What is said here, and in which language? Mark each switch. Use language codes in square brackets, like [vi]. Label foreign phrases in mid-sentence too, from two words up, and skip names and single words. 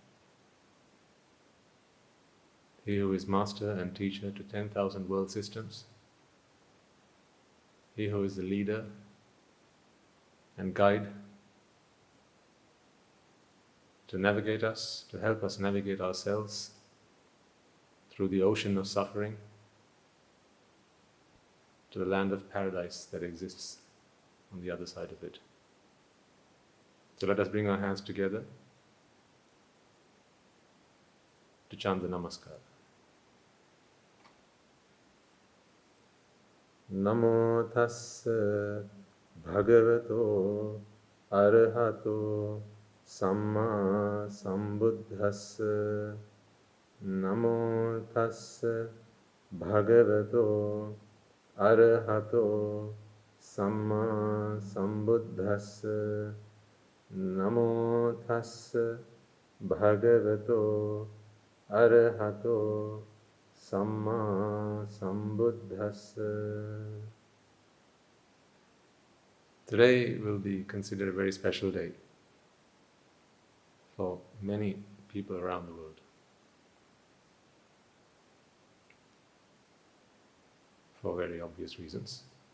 [en] he who is master and teacher to 10,000 world systems, he who is the leader and guide to navigate us, to help us navigate ourselves through the ocean of suffering to the land of paradise that exists on the other side of it. So let us bring our hands together to chant the Namaskar. [pi] Namo tassa bhagavato arahato samma sambuddhassa. Namo tassa bhagavato arahato samma sambuddhassa. Namo tassa bhagavato arahato samma sambuddhassa. [en] Today will be considered a very special day for many people around the world, for very obvious reasons.